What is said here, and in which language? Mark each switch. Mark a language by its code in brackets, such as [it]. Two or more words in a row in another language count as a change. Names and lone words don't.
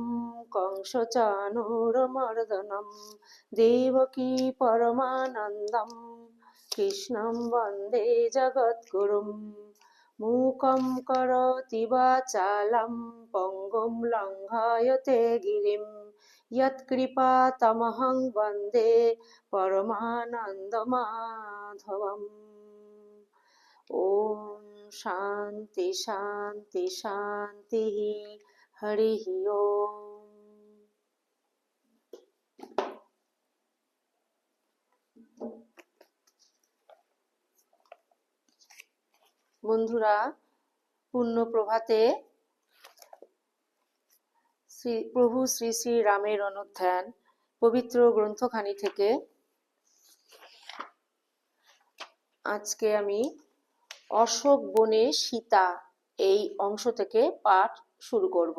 [sa] कंसचाणूरमर्दनं देवकी परमानन्दं कृष्णं वन्दे जगद्गुरुं मूकं करोति वाचालं पङ्गुं लङ्घयते गिरिं यत्कृपातमहं वन्दे परमानन्दमाधवम् ॐ शान्ति शान्ति शान्तिः हरिः ओम्। [bn] বন্ধুরা, পূর্ণ প্রভাতে প্রভু শ্রী শ্রী রামের অনুধ্যান পবিত্র গ্রন্থখানি থেকে আজকে আমি অশোক বনে সীতা এই অংশ থেকে পাঠ শুরু করব।